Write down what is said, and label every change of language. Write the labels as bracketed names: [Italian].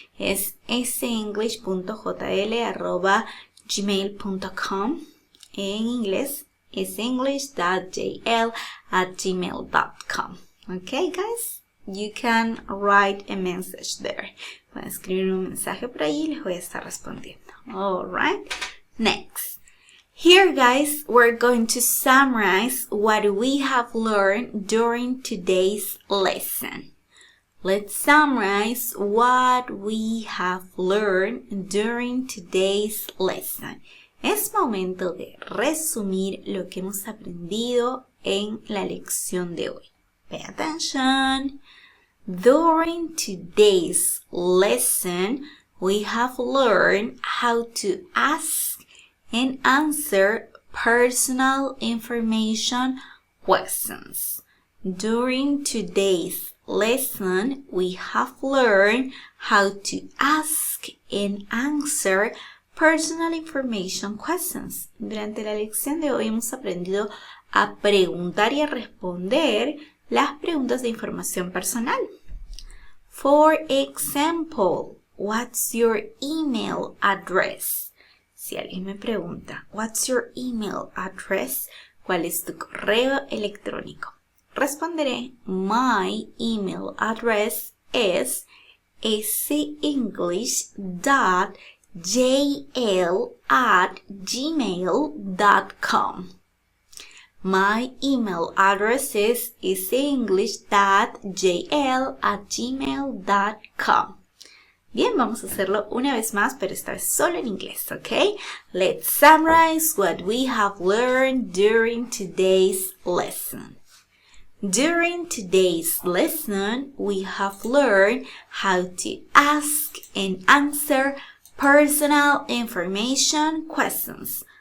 [Spanish] Es senglish.jl@gmail.com. En inglés, isenglish.jl@gmail.com. [English] Okay, guys? You can write a message there. [Spanish] Pueden escribir un mensaje por ahí y les voy a estar respondiendo. [English] All right? Next. Here, guys, we're going to summarize what we have learned during today's lesson. Let's summarize what we have learned during today's lesson. [Spanish] Es momento de resumir lo que hemos aprendido en la lección de hoy. [English] Pay attention. During today's lesson, we have learned how to ask and answer personal information questions. During today's lesson, we have learned how to ask and answer personal information questions. [Spanish] Durante la lección de hoy hemos aprendido a preguntar y a responder las preguntas de información personal. [English] For example, what's your email address? [Spanish] Si alguien me pregunta, [English] what's your email address? [Spanish] ¿Cuál es tu correo electrónico? Responderé, [English] my email address is senglish.jl@gmail.com. My email address is easyenglish.jl@gmail.com. [Spanish] Bien, vamos a hacerlo una vez más, pero esta vez solo en inglés, ¿ok? [English] Let's summarize what we have learned during today's lesson. During today's lesson, we have learned how to ask and answer personal information questions.